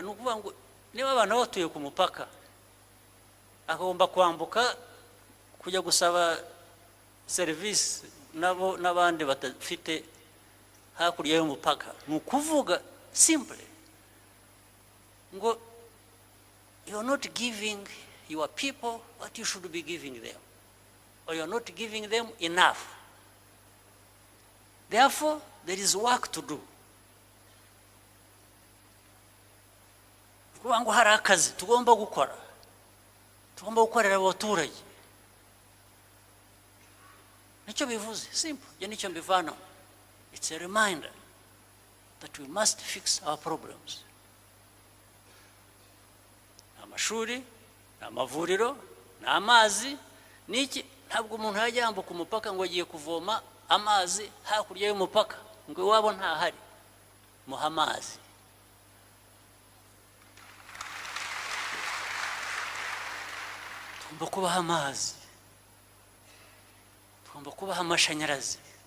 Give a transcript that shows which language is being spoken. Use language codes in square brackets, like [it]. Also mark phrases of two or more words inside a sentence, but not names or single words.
[rw] ni ukuvuga ngo niba abantu batuye ku mupaka agomba kwambuka kujya gusaba serivisi nabo n'abandi badafite hakurya y'umupaka ni ukuvuga simple ngo [en] you are not giving your people what you should be giving them or you are not giving them enough therefore there is work to do [rw] kuvuga ngo hari akazi tugomba gukora, tugomba gukorera abaturage. Nicyo bivuze, simple. Nicyo mbivana. [en] It's a reminder that we must fix our problems. [rw] Amashuri, amavuriro, n'amazi, niki ntabwo umuntu yajya yambuka umupaka ngo agiye kuvoma amazi hakurya y'umupaka ngo iwabo ntahari, muha amazi. Tugomba kubaha amazi, tugomba kubaha amashanyarazi.